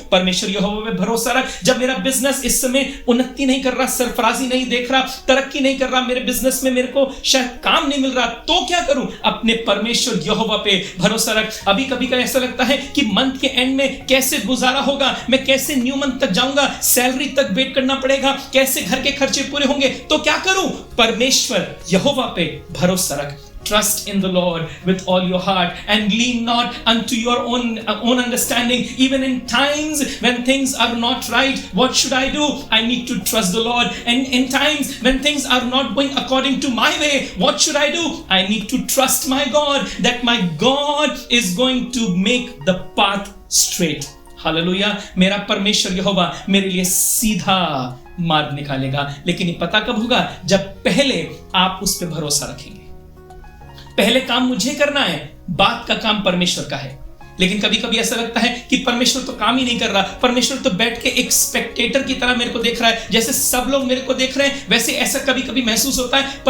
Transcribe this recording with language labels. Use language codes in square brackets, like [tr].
[hi] परमेश्वर यहोवा पे भरोसा रख। जब मेरा बिजनेस इस समय उन्नति नहीं कर रहा, सरफराजी नहीं देख रहा, तरक्की नहीं कर रहा, मेरे बिजनेस में मेरे को शायद काम नहीं मिल रहा, तो क्या करूं? अपने परमेश्वर यहोवा पे भरोसा रख। अभी कभी का ऐसा लगता है कि मंथ के एंड में कैसे गुजारा होगा, मैं कैसे न्यू मंथ तक जाऊंगा, सैलरी तक वेट करना पड़ेगा, कैसे घर के खर्चे पूरे होंगे, तो क्या करूं? परमेश्वर यहोवा पे भरोसा रख। [en] Trust in the Lord with all your heart and lean not unto your own understanding. Even in times when things are not right, what should I do? I need to trust the Lord. And in times when things are not going according to my way, what should I do? I need to trust my God, that my God is going to make the path straight. [hi] Hallelujah. मेरा परमेश्वर यहोवा मेरे लिए सीधा मार्ग निकालेगा। लेकिन ये पता कब होगा? जब पहले आप उस पर भरोसा रखेंगे। पहले काम मुझे करना है, बाद का काम परमेश्वर का है। लेकिन कभी कभी ऐसा लगता है कि परमेश्वर तो काम ही नहीं कर रहा, परमेश्वर तो बैठ के एक स्पेक्टेटर की तरह मेरे को देख रहा है, जैसे सब लोग मेरे को देख रहे हैं वैसे ऐसा कभी कभी महसूस होता है।